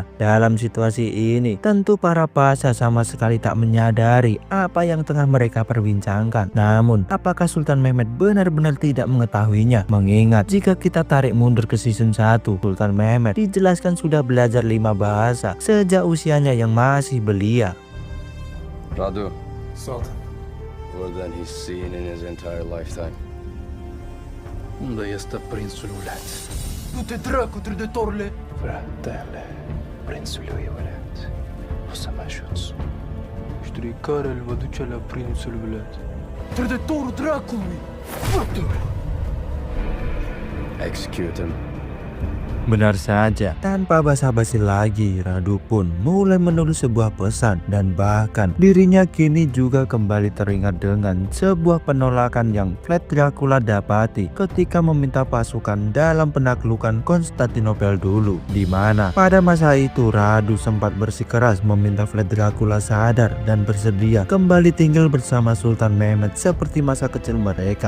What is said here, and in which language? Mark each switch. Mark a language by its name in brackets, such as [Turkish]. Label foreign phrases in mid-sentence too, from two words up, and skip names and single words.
[Indonesian] Dalam situasi ini tentu para pasha sama sekali tak menyadari apa yang tengah mereka perbincangkan. Namun apakah Sultan Mehmed benar-benar tidak mengetahuinya? Mengingat jika kita tarik mundur ke season 1, Sultan Mehmed dijelaskan sudah belajar 5 bahasa sejak usianya yang masih belia. Radu, Sultan. [English] more than he's seen in his entire lifetime. [Romanian] Unde este prințul Ulet? Du-te dracu, trădătorule! Fratele prințului Ulet, o să mă ajuți. Știi care îl va duce la prințul Ulet? Trădătorul dracului! [English] Execute him. [Indonesian] Benar saja, tanpa basa-basi lagi, Radu pun mulai menulis sebuah pesan dan bahkan dirinya kini juga kembali teringat dengan sebuah penolakan yang Vlad Dracula dapati ketika meminta pasukan dalam penaklukan Konstantinopel dulu, di mana pada masa itu Radu sempat bersikeras meminta Vlad Dracula sadar dan bersedia kembali tinggal bersama Sultan Mehmed seperti masa kecil mereka.